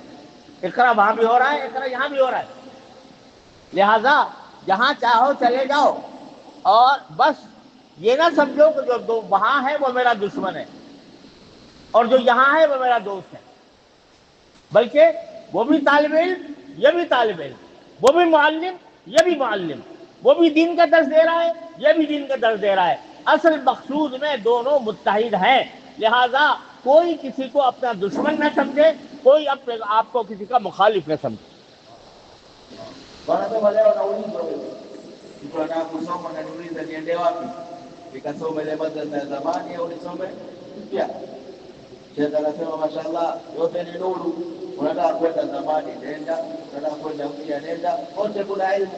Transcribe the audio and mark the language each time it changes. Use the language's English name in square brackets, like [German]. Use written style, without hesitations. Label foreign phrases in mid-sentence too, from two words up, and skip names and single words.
[Hindi] इकरा वहां भी हो रहा है, इकरा यहाँ भी हो रहा है। लिहाजा जहाँ चाहो चले जाओ, और बस ये ना समझो कि जो वहां है वो मेरा दुश्मन है और जो यहाँ है वो मेरा दोस्त है, बल्कि वो भी तालिब इल्म, ये भी तालिब इल्म, वो भी मुअल्लिम, ये भी मुअल्लिम, वो भी दीन का दर्स दे रहा है, ये भी दीन का दर्स दे रहा है। असल मकसूद में दोनों मुत्तहिद हैं। लिहाजा कोई किसी को अपना दुश्मन न समझे, कोई अपने आपको किसी का मुखालिफ न समझे। [Swahili] Wanasema leo naulizwa wewe, mtu anataka kusoma na niuliza niende wapi? Nikasoma ile madrasa ya zamani au nisome mpya? Sheikh anasema mashaallah, yote ni nuru. Unataka kwenda zamani nenda, unataka kwenda mpya nenda, wote kuna elimu.